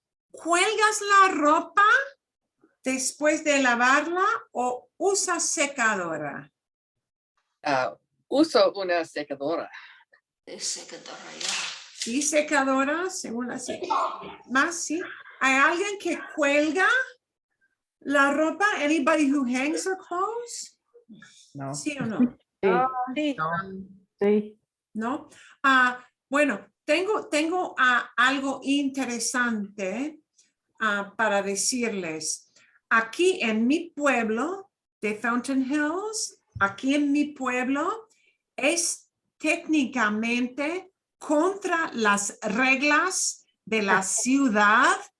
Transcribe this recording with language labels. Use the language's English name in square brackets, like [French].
[Spanish] ¿Cuelgas la ropa después de lavarla o usas secadora? Uso una secadora. Sí, secadora, según así. Más, sí. ¿Hay alguien que cuelga la ropa? [English] Anybody who hangs their clothes? [Spanish] No. ¿Sí o no? Sí. Sí. ¿No? Bueno, tengo algo interesante para decirles. Aquí en mi pueblo de Fountain Hills, aquí en mi pueblo, es técnicamente contra las reglas de la ciudad.